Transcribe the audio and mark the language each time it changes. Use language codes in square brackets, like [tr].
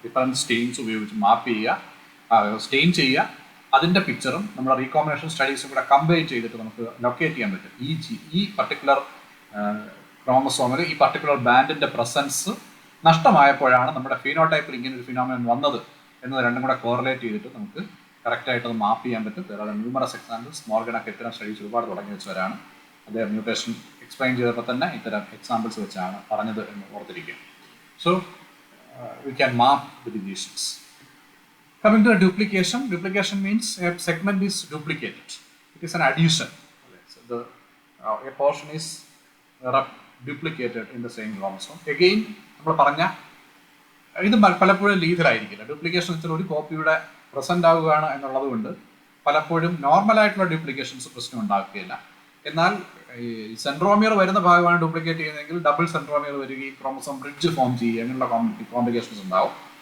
[ml] Different Staines ഉപയോഗിച്ച് മാപ്പ് ചെയ്യുക, stain ചെയ്യുക, അതിൻ്റെ പിക്ചറും നമ്മുടെ റീകോമ്പിനേഷൻ സ്റ്റഡീസും കൂടെ കമ്പൈൻ ചെയ്തിട്ട് നമുക്ക് ലൊക്കേറ്റ് ചെയ്യാൻ പറ്റും ഈ പർട്ടിക്കുലർ ക്രോമസോമിൽ ഈ പർട്ടിക്കുലർ ബാൻഡിൻ്റെ പ്രസൻസ് നഷ്ടമായപ്പോഴാണ് നമ്മുടെ ഫീനോടൈപ്പിൽ ഇങ്ങനെ ഒരു ഫിനോമിനൻ വന്നത് എന്നത് രണ്ടും കൂടെ കോറിലേറ്റ് ചെയ്തിട്ട് നമുക്ക് കറക്റ്റായിട്ട് അത് മാപ്പ് ചെയ്യാൻ പറ്റും. വേറെ ന്യൂമറസ് എക്സാമ്പിൾസ്, മോർഗനൊക്കെ ഇത്തരം സ്റ്റഡീസ് ഒരുപാട് തുടങ്ങി വെച്ചവരാണ്. അദ്ദേഹം മ്യൂട്ടേഷൻ എക്സ്പ്ലെയിൻ ചെയ്തപ്പോൾ തന്നെ ഇത്തരം എക്സാമ്പിൾസ് വെച്ചാണ് പറഞ്ഞത് എന്ന് ഓർത്തിരിക്കുക. [en] So we can map the deletions. Coming to duplication, duplication means a segment is duplicated. It is an addition. So a portion is duplicated in the same chromosome. [ml] Again, നമ്മൾ പറഞ്ഞ ഇത് പലപ്പോഴും ലീതലായിരിക്കില്ല. ഡ്യൂപ്ലിക്കേഷൻ വെച്ചാൽ ഒരു കോപ്പിയുടെ പ്രസന്റ് ആവുകയാണ് എന്നുള്ളത് കൊണ്ട് പലപ്പോഴും നോർമലായിട്ടുള്ള ഡ്യൂപ്ലിക്കേഷൻസ് പ്രശ്നം ഉണ്ടാക്കുകയില്ല. എന്നാൽ ഈ സെൻട്രോമിയർ വരുന്ന ഭാഗമാണ് ഡ്യൂപ്ലിക്കേറ്റ് ചെയ്യുന്നതെങ്കിൽ ഡബിൾ സെൻട്രോമിയർ വരികയും ക്രോമസോം ബ്രിഡ്ജ് ഫോം ചെയ്യുക അങ്ങനെയുള്ള കോംപ്ലിക്കേഷൻസ് ഉണ്ടാവും.